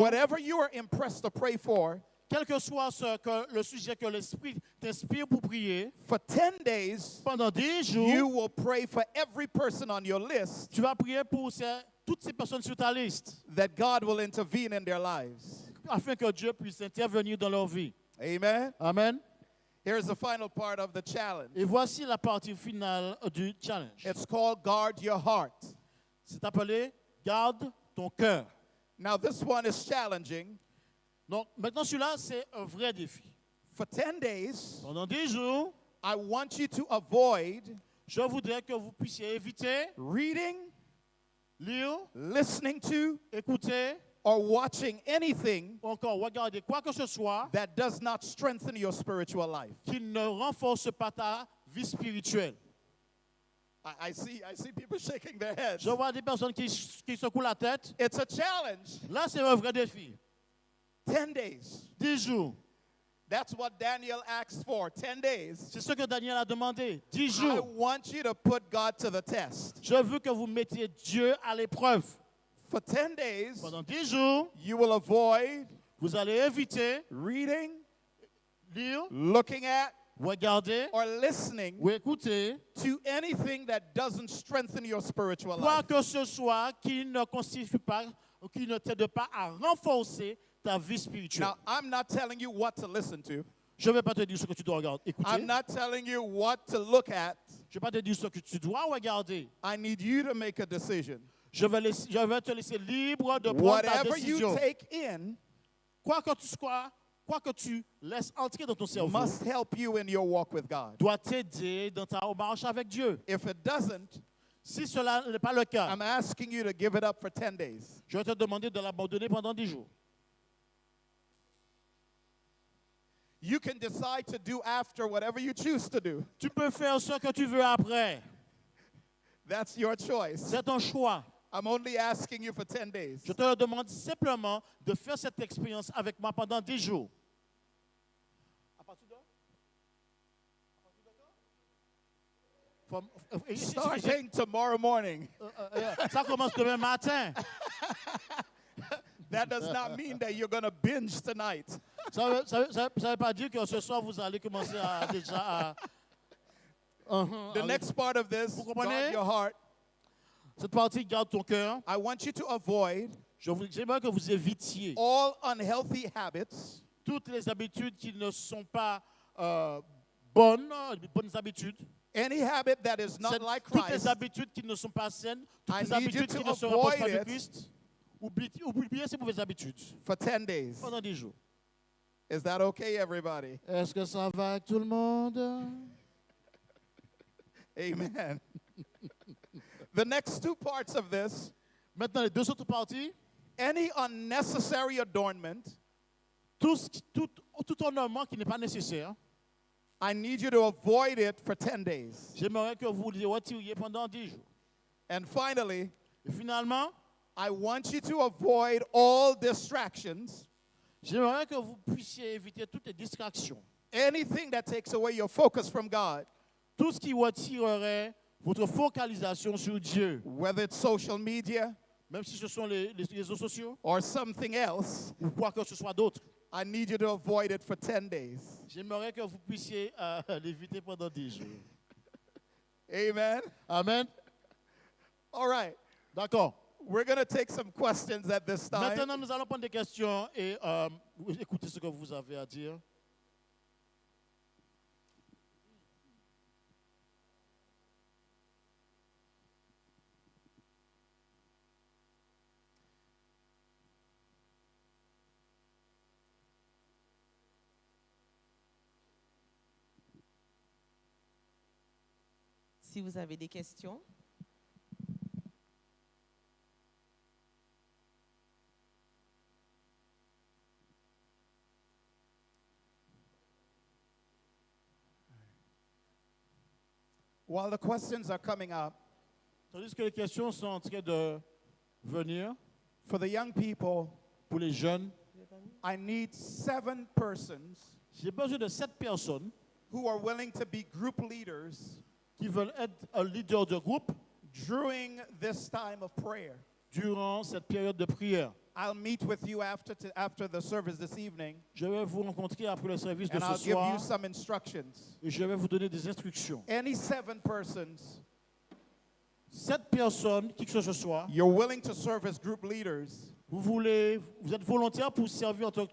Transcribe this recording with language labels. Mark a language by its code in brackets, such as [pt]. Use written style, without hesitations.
[en] Whatever you are impressed to pray for, [fr] Quel que soit le sujet que l'Esprit t'inspire pour prier, [en] for 10 days, [fr] pendant 10 jours, [en] you will pray for every person on your list [fr] tu vas prier pour toutes ces personnes sur ta liste, [en] that God will intervene in their lives. [fr] afin que Dieu puisse intervenir dans leur vie. [en] Amen. [fr] Amen. [en] Here's the final part of the challenge. [fr] Et voici la partie finale du challenge. [en] It's called Guard Your Heart. [fr] C'est appelé Garde ton cœur. [en] Now, this one is challenging. [fr] Donc, maintenant, celui-là, c'est un vrai défi. [en] For 10 days, [fr] Pendant 10 jours, [en] I want you to avoid [fr] je voudrais que vous puissiez éviter, [en] reading, [fr] lire, [en] listening to, [fr] écouter, [en] or watching anything [fr] ou encore regarder quoi que ce soit [en] that does not strengthen your spiritual life. [fr] qui ne renforce pas ta vie spirituelle. [en] I see people shaking their heads. [fr] Je vois des personnes qui secouent la tête. [en] It's a challenge. [fr] Là, c'est un vrai défi. [en] 10 days. [fr] 10 jours. [en] That's what Daniel asked for. 10 days. [fr] C'est ce que Daniel a demandé. 10 [en] I [fr] jours. [en] want you to put God to the test. [fr] Je veux que vous mettiez Dieu à l'épreuve. [en] For 10 days, [fr] Pendant 10 jours, [en] you will avoid [fr] vous allez éviter, [en] reading, [fr] lire, [en] looking at, [fr] regarder [en] or listening [fr] ou écouter [en] to anything that doesn't strengthen your spiritual [fr] quoi [en] life. [fr] que ce soit qui ne constitue pas ou qui ne t'aide pas à renforcer ta vie spirituelle. [en] Now, I'm not telling you what to listen to. [fr] Je ne vais pas te dire ce que tu dois regarder, écouter. [en] I'm not telling you what to look at. [fr] Je ne vais pas te dire ce que tu dois regarder. [en] I need you to make a decision. [fr] Je vais te laisser libre de prendre ta [en] Whatever you [fr] décision. [en] take in [fr] Quoi que tu laisses entrer dans ton cerveau [en] must help you in your walk with God. [fr] doit t'aider dans ta marche avec Dieu. [en] If it doesn't, [fr] Si cela n'est pas le cas, [en] I'm asking you to give it up for 10 days. [fr] je vais te demander de l'abandonner pendant 10 jours. [en] You can decide to do after whatever you choose to do. [fr] Tu peux faire ce que tu veux après. [en] That's your choice. [fr] C'est ton choix. [en] I'm only asking you for 10 days. [fr] Je te demande simplement de faire cette expérience avec moi pendant 10 jours. À partir de? [en] Starting tomorrow morning. [fr] Ça commence demain matin. [en] That does not mean that you're going to binge tonight. [fr] Ça ne veut pas dire que ce soir, vous allez commencer à déjà à... [en] The next part of this, [fr] Vous comprenez? [en] guard your heart. [fr] Cette partie, garde ton cœur. [en] I want you to avoid [fr] J'aimerais que vous évitiez [en] all unhealthy habits [fr] toutes les habitudes qui ne sont pas bonnes habitudes. [en] any habit that is not like [fr] Toutes les [en] Christ. [fr] habitudes qui ne sont pas saines, toutes [en] I [fr] les [en] need you [fr] habitudes [en] to [fr] qui ne se rapprochent pas [en] avoid [fr] de [en] it. [fr] Christ. Oubliez ces mauvaises habitudes [en] For 10 days. [fr] pendant 10 jours. [en] Is that okay, everybody? [fr] Est-ce que ça va avec tout le monde? [en] Amen. The next two parts of this, [fr] Maintenant, les deux autres parties. [en] any unnecessary adornment, [fr] Tout ornement qui n'est pas nécessaire, [en] I need you to avoid it for 10 days. [fr] j'aimerais que vous les retiriez pendant 10 jours. [en] And finally, [fr] Et finalement, [en] I want you to avoid all distractions, [fr] j'aimerais que vous puissiez éviter toutes les distractions. [en] anything that takes away your focus from God, [fr] Tout ce qui retirerait votre focalisation sur Dieu, [en] whether it's social media [fr] même si ce sont les réseaux sociaux [en] or something else. [fr] ou quoi que ce soit d'autre. [en] I need you to avoid it for 10 days. [fr] J'aimerais que vous puissiez l'éviter pendant 10 jours. [en] Amen. [fr] Amen. [en] All right. [fr] D'accord. [en] We're going to take some questions at this time. [fr] Maintenant, nous allons prendre des questions et écouter ce que vous avez à dire. Si vous avez des questions. [en] While the questions are coming up, [fr] Tandis que les questions sont en train de venir [en] for the young people, [fr] pour les jeunes, [en] I need 7 persons [fr] j'ai besoin de 7 personnes [en] who are willing to be group leaders [fr] qui veulent être un leader de groupe [en] during this time of prayer. [fr] durant cette période de prière. [en] I'll meet with you after the service this evening, [fr] Je vais vous rencontrer après le service de [en] and I'll [fr] ce [en] give [fr] soir [en] you some instructions. [fr] et je vais vous donner des instructions. [en] Any 7 persons [fr] 7 personnes, qui que ce soit, [en] you're willing to serve as group leaders [fr] vous êtes volontaire pour servir en tant que